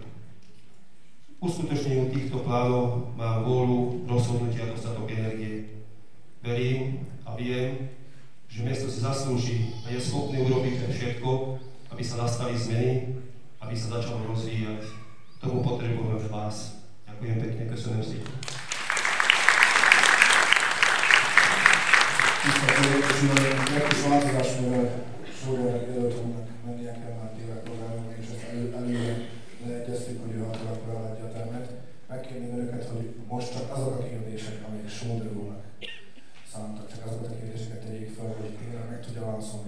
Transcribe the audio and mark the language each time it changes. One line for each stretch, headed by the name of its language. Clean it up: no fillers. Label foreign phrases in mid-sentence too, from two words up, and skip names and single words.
Slovak: Uskutočneniu týchto plánov mám vôľu, rozhodnutia a dostatok energie. Verím a viem, že mesto si zaslúži a je schopné urobiť všetko, aby sa nastali zmeny, aby sa začalo rozvíjať. Tomu potrebujeme vás. Ďakujem pekne,
Hungarian: köszönöm szépen. Megkis változásról sorra előttünk menniek kell már tévek programok, és ezt előre leegyeztük, hogy ő 6 órakor eladja a termet. Megkérném önöket, hogy most csak azok a kérdések, amelyek Sóder úrnak szántak, csak azokat a kérdéseket tegyék fel, hogy tényleg meg tudja válaszolni.